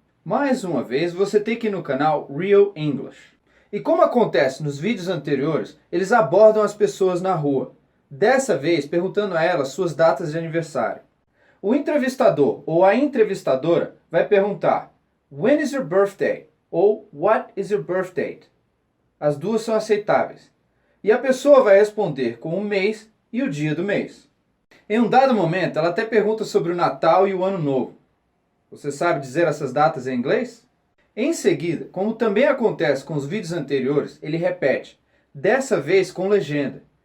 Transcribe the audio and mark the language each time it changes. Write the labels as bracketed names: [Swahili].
[Portuguese] Mais uma vez, você tem que ir no canal Real English. E como acontece nos vídeos anteriores, eles abordam as pessoas na rua, dessa vez perguntando a elas suas datas de aniversário. O entrevistador ou a entrevistadora vai perguntar [English] When is your birthday? [Portuguese] Ou [English] What is your birth date? [Portuguese] As duas são aceitáveis. E a pessoa vai responder com o mês e o dia do mês. Em um dado momento, ela até pergunta sobre o Natal e o Ano Novo. Você sabe dizer essas datas em inglês? Em seguida, como também acontece com os vídeos anteriores, ele repete, dessa vez com legenda.